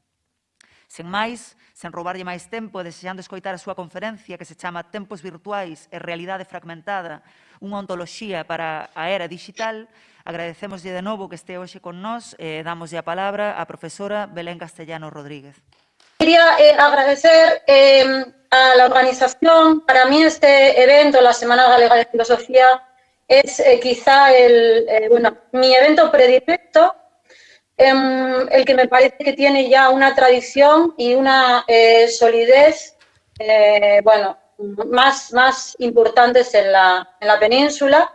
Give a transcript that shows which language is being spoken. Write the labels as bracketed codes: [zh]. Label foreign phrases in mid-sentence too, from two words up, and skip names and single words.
[gl] Sen máis, sen roubarlle máis tempo e desexando escoitar a súa conferencia que se chama Tempos virtuais e realidade fragmentada, unha ontoloxía para a era digital, agradecémoslle de novo que este hoxe con nós e damoslle a palabra á profesora Belén Castellanos Rodríguez. [es] Quería agradecer a la organización. Para mí este evento, la [gl] Semana Galega de Filosofía, [es] es quizá mi evento predilecto, el que me parece que tiene ya una tradición y una solidez más importantes en la península.